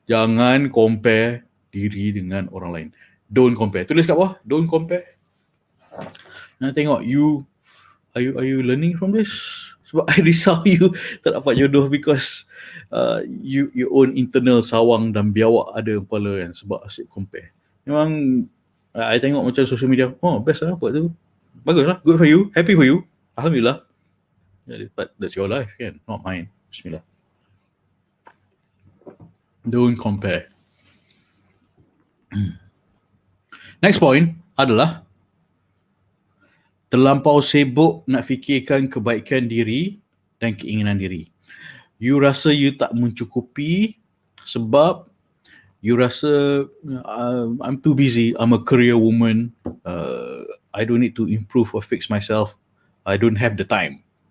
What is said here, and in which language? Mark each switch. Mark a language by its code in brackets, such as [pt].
[ms] Jangan compare diri dengan orang lain. [en] Don't compare. [ms] Tulis kat bawah, [en] don't compare. Nak tengok are you learning from this? [ms] Sebab I risau you tak dapat jodoh because you own internal sawang dan biawak ada kepala kan sebab asyik compare. Memang I tengok macam social media, oh best lah buat tu. [en] Bagus lah, good for you, happy for you. Alhamdulillah. But that's your life kan, not mine. [ar] Bismillah. [en] Don't compare. [ms] Next point adalah terlampau sibuk nak fikirkan kebaikan diri dan keinginan diri. You rasa you tak mencukupi sebab you rasa [en] I'm too busy, I'm a career woman, I don't need to improve or fix myself, I don't have the time.